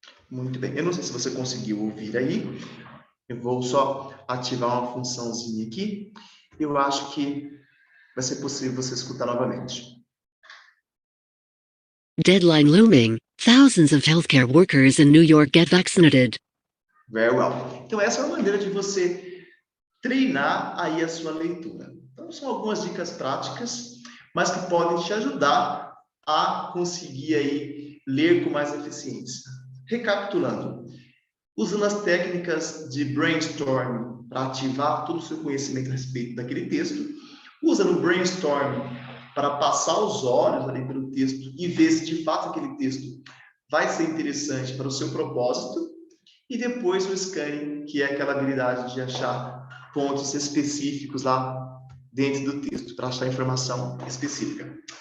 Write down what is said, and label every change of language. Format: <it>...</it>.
<pt>Muito bem. Eu não sei se você conseguiu ouvir aí. Eu vou só ativar uma funçãozinha aqui. Eu acho que vai ser possível você escutar novamente.</pt> <en>Deadline looming. Thousands of healthcare workers in New York get vaccinated. Very well.</en> <pt>Então, essa é uma maneira de você treinar aí a sua leitura. Então, são algumas dicas práticas, mas que podem te ajudar a conseguir aí ler com mais eficiência. Recapitulando, usando as técnicas de brainstorming para ativar todo o seu conhecimento a respeito daquele texto, usando o brainstorming para passar os olhos ali pelo texto e ver se de fato aquele texto vai ser interessante para o seu propósito, e depois o scanning, que é aquela habilidade de achar pontos específicos lá dentro do texto, para achar informação específica.</pt>